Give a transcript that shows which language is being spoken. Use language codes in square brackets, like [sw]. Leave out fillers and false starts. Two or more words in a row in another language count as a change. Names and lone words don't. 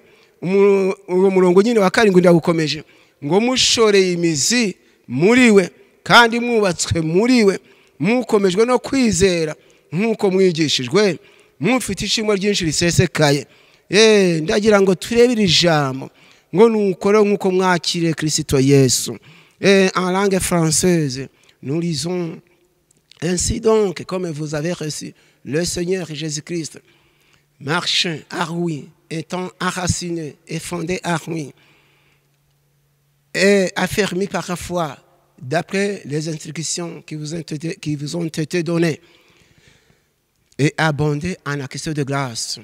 [rw] Uwo murongo nyine wa 7 ndagukomeje ngo mushoreye imizi muri we, kandi mwubatswe muri we, mukomejwe no kwizera nkuko mwigishijwe, mufite ishimwe ryinshi risesekaye. Ndagira ngo turebire ijambo ngo nuko rero nkuko mwakiriye Kristo Yesu. [fr] En langue française, nous lisons: ainsi donc, comme vous avez reçu le Seigneur Jésus-Christ, marchez à lui, étant enraciné et fondé à lui, et affermi par la foi, d'après les instructions qui vous ont été données, et abondé en actions de grâce.